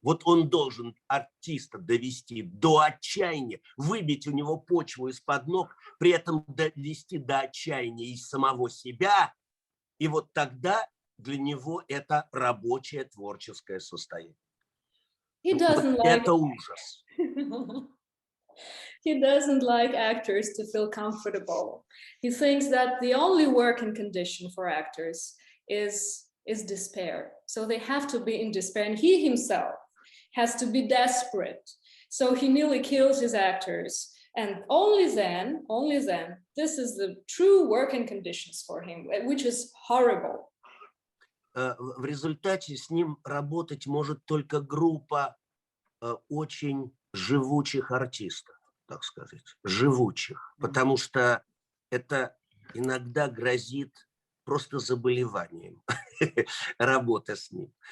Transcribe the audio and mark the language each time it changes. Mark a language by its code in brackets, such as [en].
[ru] Вот он должен артиста довести до отчаяния, выбить у него почву из-под ног, при этом довести до отчаяния из самого себя. И вот тогда для него это рабочее творческое состояние. Это ужас. [en] He doesn't like actors to feel comfortable. He thinks that the only working condition for actors is despair. So they have to be in despair, and he himself has to be desperate. So he nearly kills his actors, and only then, this is the true working conditions for him, which is horrible. [ru] В результате с ним работать может только группа очень живучих артистов, так сказать, живучих, потому что это иногда грозит просто заболеванием работа с ним.